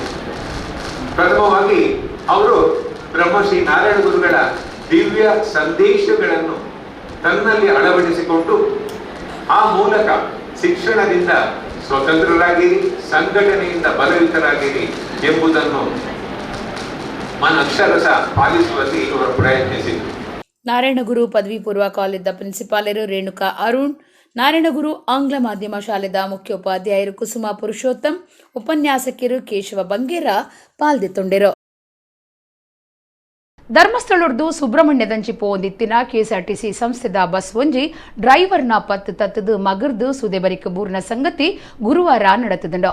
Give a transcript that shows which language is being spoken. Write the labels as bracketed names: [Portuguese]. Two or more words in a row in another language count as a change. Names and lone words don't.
[Kannada] ಪ್ರಥಮವಾಗಿ ಅವರು ಬ್ರಹ್ಮಶ್ರೀ ನಾರಾಯಣ ಗುರುಗಳ ದಿವ್ಯ ಸಂದೇಶಗಳನ್ನು ತನ್ನಲ್ಲಿ ಅಳವಡಿಸಿಕೊಂಡು ಆ ಮೂಲಕ ಶಿಕ್ಷಣದಿಂದ ಸ್ವತಂತ್ರರಾಗಿರಿ, ಸಂಘಟನೆಯಿಂದ ಬಲಯುತರಾಗಿರಿ ಎಂಬುದನ್ನು ಅಕ್ಷರಶ ಪಾಲಿಸುವಲ್ಲಿ ಇವರು ಪ್ರಯತ್ನಿಸಿದರು. [Tulu] ನಾರಾಯಣಗುರು ಪದವಿ ಪೂರ್ವ ಕಾಲೇಜದ ಪ್ರಿನ್ಸಿಪಾಲರು ರೇಣುಕಾ ಅರುಣ್, ನಾರಾಯಣಗುರು ಆಂಗ್ಲ ಮಾಧ್ಯಮ ಶಾಲೆದ ಮುಖ್ಯೋಪಾಧ್ಯಾಯರು ಕುಸುಮ ಪುರುಷೋತ್ತಮ್, ಉಪನ್ಯಾಸಕರು ಕೇಶವ ಬಂಗೇರ ಪಾಲ್ದಿತ್ತೊಂಡಿರು. ಧರ್ಮಸ್ಥಳದ್ದು ಸುಬ್ರಹ್ಮಣ್ಯದಂಚಿ ಪೋಂದಿತ್ತಿನ ಕೆಎಸ್ಆರ್ಟಿಸಿ ಸಂಸ್ಥೆದ ಬಸ್ ಒಂಜಿ ಡ್ರೈವರ್ನ ಪತ್ತು ತತ್ತದು ಮಗರ್ದು ಸುದೆಬರಿಕ ಬೂರ್ನ ಸಂಗತಿ ಗುರುವಾರ ನಡೆತದುಂಡು.